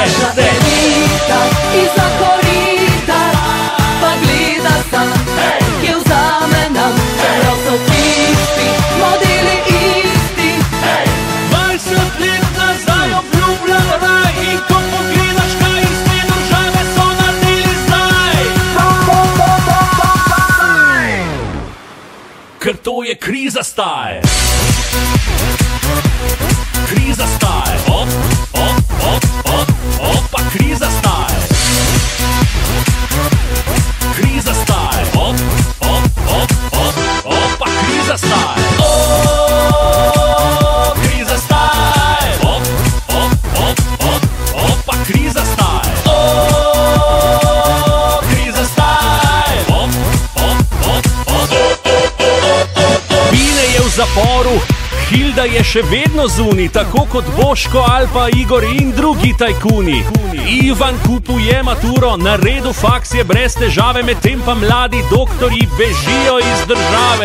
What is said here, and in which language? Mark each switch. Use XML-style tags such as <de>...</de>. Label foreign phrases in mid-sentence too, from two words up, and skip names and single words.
<hr>Iza korita,</hr> <sl>pa gleda sam, kje vzame nam, čeprav so tisti modeli isti. 20 let nazaj obljubljen raj, in ko pogledaš, kaj iz te države so naredili zdaj. Ker to je</sl> <hr>kriza staje. Kriza staje. Opa, kriza staje. Kriza staje. Opa, kriza staje. Kriza staje. Opa, kriza staje. Kriza staje.</hr> <sl>Bine je v zaporu, Hilda je še vedno zunaj, tako kot Boško ali pa Igor in drugi tajkuni. Ivan kupuje maturo, na redu faks je brez težave, medtem pa mladi doktorji bežijo iz države.</sl>